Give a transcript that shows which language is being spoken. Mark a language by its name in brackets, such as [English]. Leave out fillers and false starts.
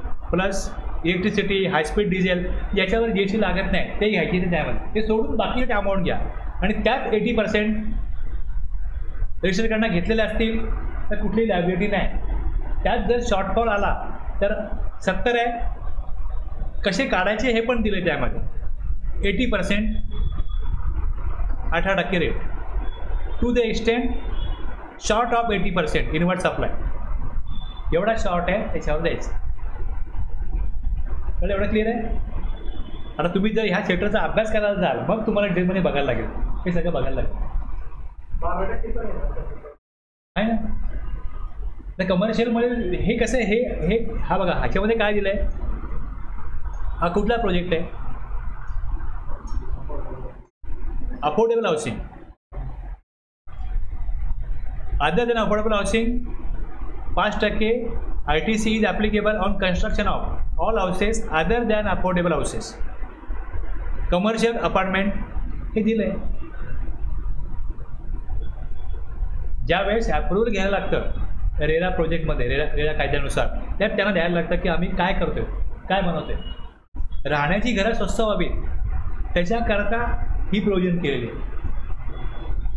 [Marathi] Plus electricity, high speed diesel याच्यावर GST लागत नाही ते घ्यायचे ते त्यामध्ये, ते सोडून बाकीचे अमाऊंट घ्या. आणि त्यात 80% रजिस्टरकडनं घेतलेले असतील तर कुठली लायबिलिटी नाही. त्यात जर शॉर्टफॉल आला तर 70 आहे, कसे काढायचे हे पण दिले त्यामध्ये. [English] 80% 18% rate to the extent short of 80% inward supply. [Marathi] एवढा शॉर्ट आहे त्याच्यावर द्यायचं. तर एवढं क्लिअर आहे. आता तुम्ही जर ह्या सेक्टरचा अभ्यास करायला जाल मग तुम्हाला डिटेलमध्ये बघायला लागेल, हे सगळं बघायला लागेल आहे ना. तर कमर्शियलमध्ये हे कसं आहे, हे हा बघा ह्याच्यामध्ये काय दिलं आहे. हा कुठला प्रोजेक्ट आहे? [English] Affordable housing. Other than affordable housing 5% ITC is applicable on construction of all houses other than affordable houses. [Marathi] Commercial apartment हे दिलंय. ज्या वेळेस अप्रूव्हल घ्यायला लागतं रेरा प्रोजेक्टमध्ये, रेरा कायद्यानुसार, त्यात त्यांना द्यायला लागतं की आम्ही काय करतोय, काय बनवतोय. राहण्याची घरं स्वस्त व्हावी त्याच्याकरता ही प्रोव्हिजन केलेली आहे.